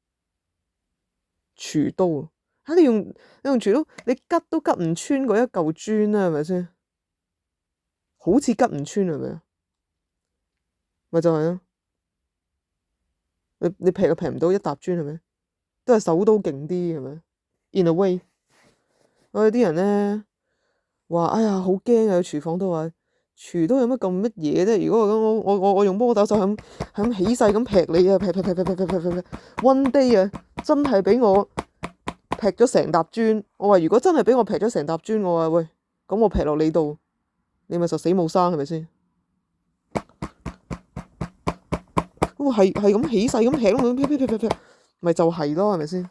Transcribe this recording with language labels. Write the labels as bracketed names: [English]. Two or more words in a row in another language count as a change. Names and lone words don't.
[Cantonese] 廚刀啊！你用廚刀，你吉都吉唔穿嗰一嚿磚啦，係咪先？好似吉唔穿係咪啊？咪就係咯，你劈又劈唔到一沓磚係咪？都係手刀勁啲係咪 ？ [English] In a way， [Cantonese] 我哋啲人咧話：哎呀，好驚啊！廚房都話廚刀有乜咁乜嘢啫？如果我用摩打手係咁起勢咁劈你啊，劈 ， [English] one day [Cantonese] 啊，真係俾我劈咗成沓磚。我話如果真係俾我劈咗成沓磚，我話喂，咁我劈落你度，你咪實死冇生係咪先？咁係咁起勢咁劈咯，劈，咪就係咯，係咪先？